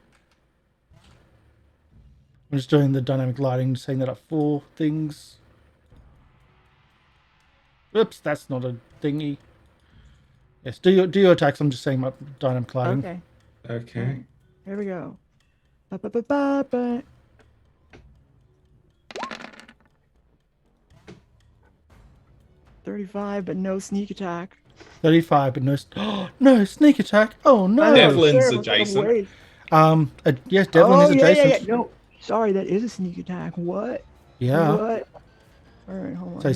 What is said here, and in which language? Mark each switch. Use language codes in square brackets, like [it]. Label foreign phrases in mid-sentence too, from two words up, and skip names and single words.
[en] I'm just doing the dynamic lighting, setting that up for things. Oops, that's not a thingy. Yes, do your attacks. I'm just setting my dynamic lighting. Okay. Right. Here we go. Ba-ba-ba-ba-ba. 35, but no sneak attack. 35, but no, no sneak attack. Oh no. Devlin's Sure, adjacent. wait. Yes, Devlin is adjacent. No, sorry, that is a sneak attack. What? Yeah. What? All right, hold on. So